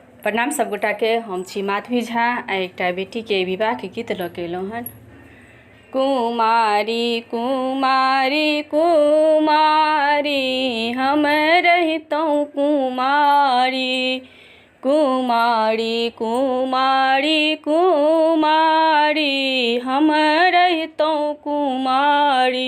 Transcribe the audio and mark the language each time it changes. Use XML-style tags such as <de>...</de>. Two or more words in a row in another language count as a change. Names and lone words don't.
<mai>प्रणाम सब गोटा के। हम छी माधवी झा आ एकटा बेटी के विवाह के गीत लऽ के एलहुँ हन। कुमारी कुमारी कुमारी हम रहितौं कुमारी, कुमारी कुमारी कुमारी हम रहितौं कुमारी।</mai>